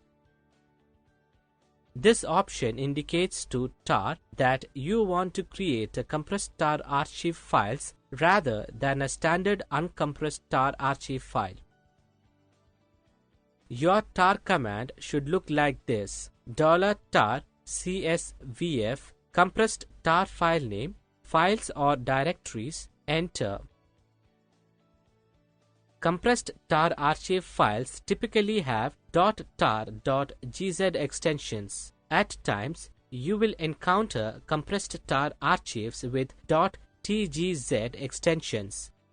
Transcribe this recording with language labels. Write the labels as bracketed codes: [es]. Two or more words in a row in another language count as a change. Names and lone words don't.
[en] This option indicates to tar that you want to create a compressed tar archive files rather than a standard uncompressed tar archive file. Your tar command should look like this: $tar CSVF compressed tar file name, files or directories, enter. Compressed tar archive files typically have .tar.gz extensions. At times, you will encounter compressed tar archives with .tgz extensions.